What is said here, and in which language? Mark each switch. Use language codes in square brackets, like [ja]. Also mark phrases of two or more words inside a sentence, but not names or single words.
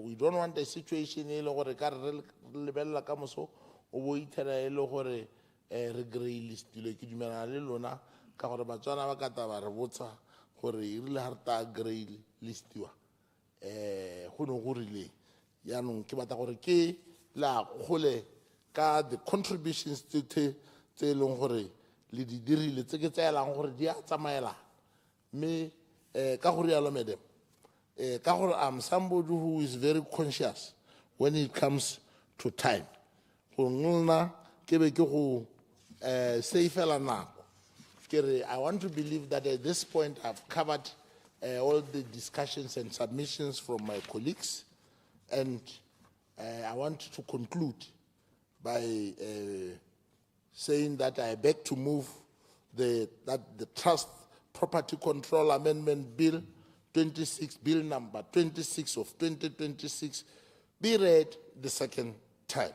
[en] We don't want a situation [tn] e le gore ka re lebella ka moso o bo ithela e le gore re grey listile ke dumelana le lona ka gore batswana ba ka taba re botsa gore e rile ha re ta grey listiwa go no go rile yaanong ke batla gore ke la gole ka [en] the contributions [tn] tse e leng gore le di dirile tse ke tsaelang gore di a tsamaela me ka gore yalo madam ka gore [en] I'm somebody who is very conscious when it comes to time. [tn] Go nna ke be ke go safela nako. [en] I want to believe that at this point I've covered all the discussions and submissions from my colleagues, and I want to conclude by saying that I beg to move that the Trust Property Control Amendment Bill 26, Bill number 26 of 2026, be read the second time.